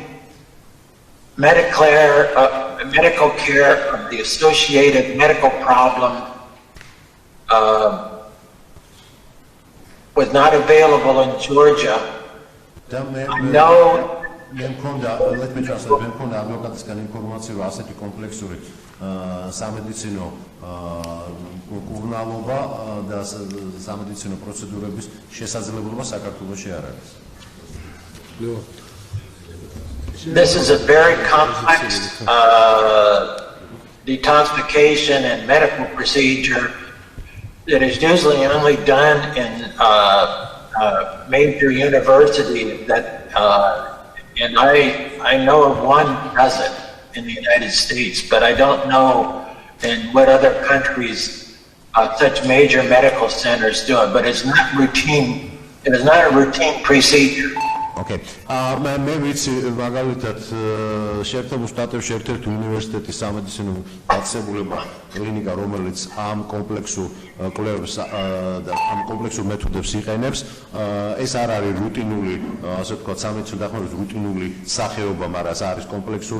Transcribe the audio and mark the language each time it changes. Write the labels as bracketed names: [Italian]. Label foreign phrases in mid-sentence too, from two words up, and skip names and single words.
[English] medical care of the associated medical problem, was not available in Georgia. I know. Let me translate. [Georgian] მე მქონდა ადვოკატისგან ინფორმაცია, რომ ასეთი კომპლექსური სამედიცინო კურნალობა და სამედიცინო პროცედურების შესაძლებლობა საქართველოში არ არის. [English] This is a very complex detoxification and medical procedure that is usually only done in major universities that and I know of one does it in the United States, but I don't know in what other countries such major medical centers do it. But it's not routine. It is not a routine procedure. Okay. [Georgian] მე ვიცი მაგალითად შეერთებულ შტატებში ერთ-ერთი უნივერსიტეტის სამედიცინო დაწესებულება კლინიკა, რომელიც ამ კომპლექსურ კვლევებს და ამ კომპლექსურ მეთოდებს იყენებს, ეს არ არის რუტინული, ასე ვთქვათ, სამედიცინო დახმარების რუტინული სახეობა, მაგრამ ეს არის კომპლექსური.